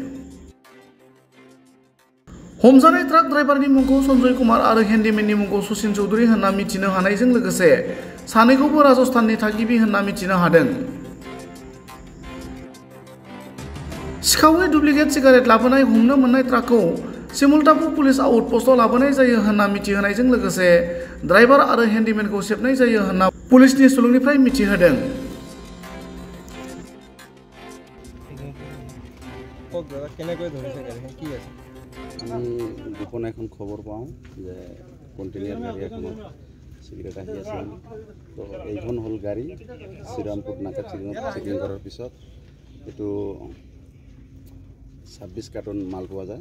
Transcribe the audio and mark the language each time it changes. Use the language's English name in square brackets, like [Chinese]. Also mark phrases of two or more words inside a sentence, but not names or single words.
[Bodo] हमजानाय ट्राक ड्राइभारनि मुंखौ सन्जय कुमार आरो हेन्डिमेननि मुंखौ सचिन चौधुरी होनना मिथिनो हानायजों लोगोसे सानैखौबो राजस्थाननि थागिबि होनना मिथिनो हादों। सिखावै [English] duplicate cigarette [Bodo] लाबोनाय हमनो मोननाय ट्राकखौ सिमुलटापु पुलिस आउटप'स्टआव लाबोनाय जायो होनना मिथिहोनायजों लोगोसे ड्राइभार आरो हेन्डिमेनखौ सेबनाय जायो होनना पुलिसनि सुलुंनिफ्राय मिथिहोदों। [Assamese] আমি গোপন এখন খবর পাওঁ যে কণ্টেইনার গাড়ী এখনত চিগাৰেট আহি আছে। তো এইখন হ'ল গাড়ী শ্ৰীৰামপুৰ নাকাত চেকিং কৰাৰ পিছত এইটো 26 কাৰ্টন মাল পোৱা যায়।